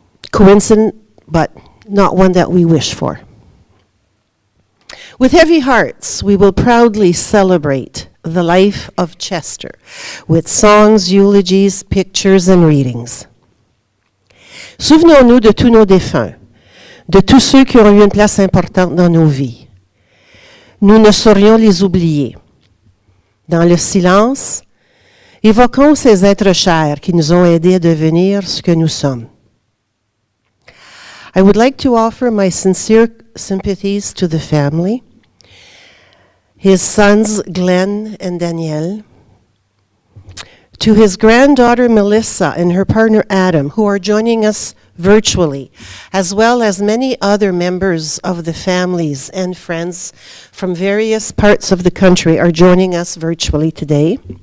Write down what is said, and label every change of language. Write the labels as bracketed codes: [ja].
[en] Coincident, but not one that we wish for. With heavy hearts, we will proudly celebrate the life of Chester with songs, eulogies, pictures, and readings. [fr] Souvenons-nous de tous nos défunts, de tous ceux qui ont eu une place importante dans nos vies. Nous ne saurions les oublier. Dans le silence, évoquons ces êtres chers qui nous ont aidés à devenir ce que nous sommes. [en] I would like to offer my sincere sympathies to the family, his sons Glenn and Danielle, to his granddaughter Melissa and her partner Adam, who are joining us virtually, as well as many other members of the families and friends from various parts of the country are joining us virtually today.